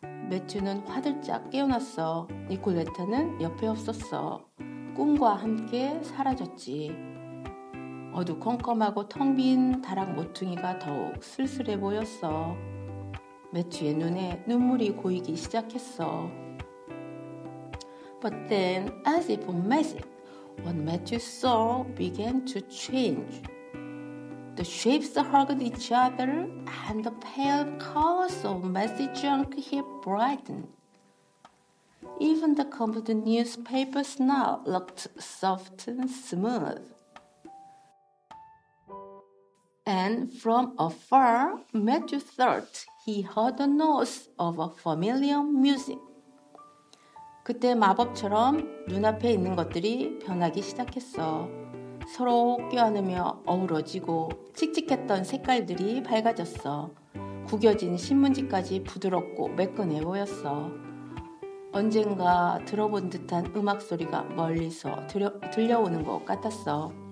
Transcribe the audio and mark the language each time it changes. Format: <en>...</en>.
<ko>매튜는 화들짝 깨어났어. 니콜레타는 옆에 없었어. 꿈과 함께 사라졌지. 어두컴컴하고 텅 빈 다락 모퉁이가 더욱 쓸쓸해 보였어. 매튜의 눈에 눈물이 고이기 시작했어.</ko> <en>But then, as if magic, what Matthew saw began to change. The shapes hugged each other, and the pale colors of messy junk here brightened. Even the crumpled newspapers now looked soft and smooth. And from afar, Matthew thought he heard the notes of a familiar music.</en> <ko>그때 마법처럼 눈앞에 있는 것들이 변하기 시작했어. 서로 껴안으며 어우러지고 칙칙했던 색깔들이 밝아졌어. 구겨진 신문지까지 부드럽고 매끈해 보였어. 언젠가 들어본 듯한 음악 소리가 멀리서 들려오는 것 같았어.</ko>